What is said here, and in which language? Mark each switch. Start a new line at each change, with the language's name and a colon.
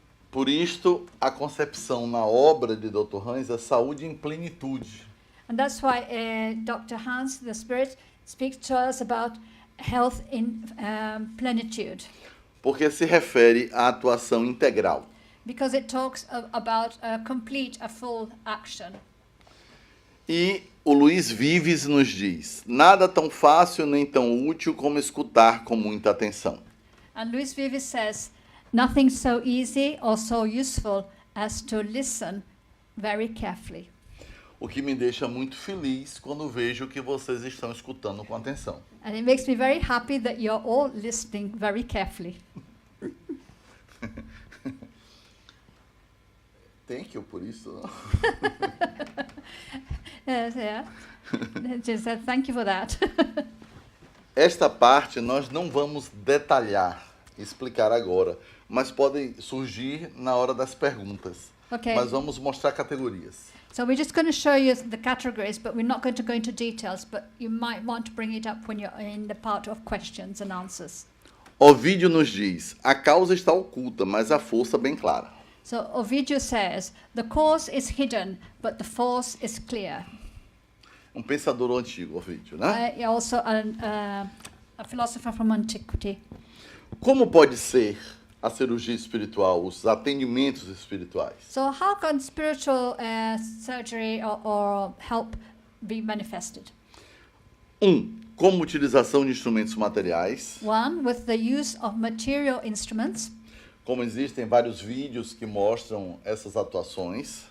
Portuguese: Por isto, a concepção na obra de Dr. Hans é saúde em plenitude.
English: And that's why Dr. Hans, the spirit, speaks to us about health in plenitude,
Portuguese: Porque se refere à atuação integral.
English: because it talks about a complete, a full action.
Portuguese: E O Luiz Vives nos diz: nada tão fácil nem tão útil como escutar com muita atenção.
English: And Luis Vives says, nothing so easy or so useful as to listen very carefully.
Portuguese: O que me deixa muito feliz quando vejo que vocês estão escutando com atenção.
English: And it makes me very happy that you're all listening very carefully. Thank you
Portuguese: por isso. Não?
English: Yeah. Just said, thank you for that.
Portuguese: Esta parte nós não vamos detalhar, explicar agora, mas podem surgir na hora das perguntas.
English: Okay.
Portuguese: Mas vamos mostrar categorias.
English: So we're just going to show you the categories, but we're not going to go into details, but you might want to bring it up when you're in the part of questions and answers.
Portuguese: Ovídio nos diz: a causa está oculta, mas a força bem clara.
English: So Ovidio says, the cause is hidden, but the force is clear.
Portuguese: Pensador antigo, Ovídio, né?
English: Also a philosopher from antiquity.
Portuguese: Como pode ser a cirurgia espiritual, os atendimentos espirituais?
English: So how can spiritual surgery or help be manifested?
Portuguese: Como utilização de instrumentos materiais.
English: One, with the use of material instruments.
Portuguese: Como existem vários vídeos que mostram essas atuações.